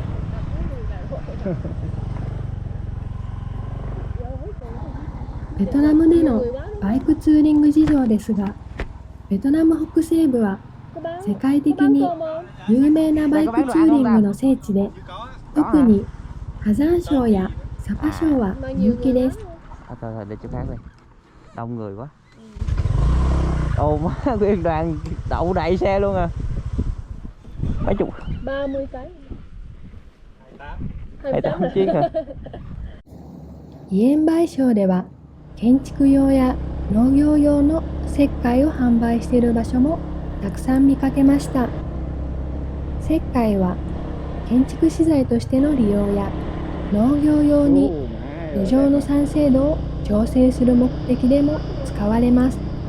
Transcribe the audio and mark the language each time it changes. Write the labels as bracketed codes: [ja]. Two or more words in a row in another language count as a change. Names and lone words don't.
[ja] ベトナムでのバイクツーリング事情ですが、ベトナム北西部は世界的に有名なバイクツーリングの聖地で、特に火山省やサパ省は人気です。 [vi] đông người quá. Ồ má, nguyên đoàn đậu đầy xe luôn à. Mấy chục 30 cái 28 chiếc hả? [ja] 遺縁賠償では建築用や農業用の石灰を販売している場所もたくさん見かけました。石灰は建築資材としての利用や農業用に土壌の酸性度を調整する目的でも使われます。